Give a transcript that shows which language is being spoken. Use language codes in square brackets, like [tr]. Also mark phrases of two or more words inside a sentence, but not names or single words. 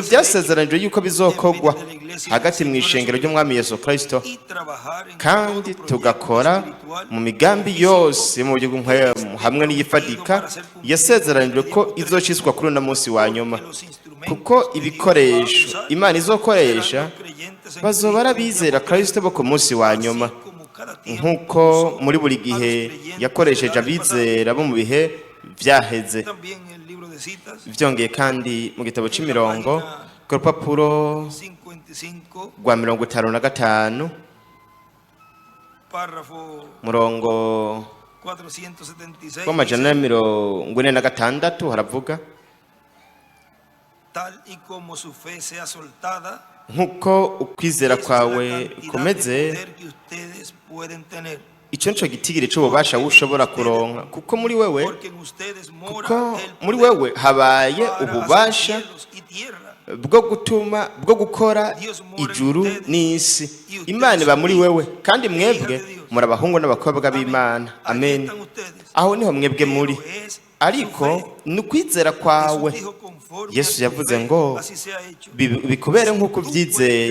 [rn] ibyasezeranijwe yuko bizokorwa hagati mu ishengero ry'Umwami Yesu Kristo, kandi tugakora mu migambi yose mu buryo hamwe n'iyifadika yasezeranijwe ko izociswa kuri uno munsi wa nyuma, kuko ibikoresho Imana izokoresha bazoba arabizera Kristo bo ku munsi wa nyuma, nk'uko muri buri gihe yakoresheje abizera bo mu bihe byaheze. byongeye kandi mu gitabo c'imirongo ku rupapuro rwa 55 murongo 476 w'amajana [es] dice, [rn] 46 haravuga [es] tal y como su fe sea soltada, [rn] nk'uko ukwizera [es] esa es [rn] kwawe [es] la cantidad [rn] kumeze [es] de poder que ustedes pueden tener. [rn] icyo nico gitigiri c'ububasha ushobora kuronka kuko muri wewe [es] Porque en ustedes mora [rn] kuko [es] el [rn] muri [es] poder [rn] wewe habaye [es] para hacer [rn] ububasha [es] cielos y tierra. [rn] bwo gukora ijuru n'isi. Imana iba muri wewe kandi mwebwe muri abahungu n'abakobwa b'Imana. Amen. Aho niho mwebwe muri, ariko ni ukwizera kwawe. Yesu yavuze ngo bikubere nk'uko ubyizeye.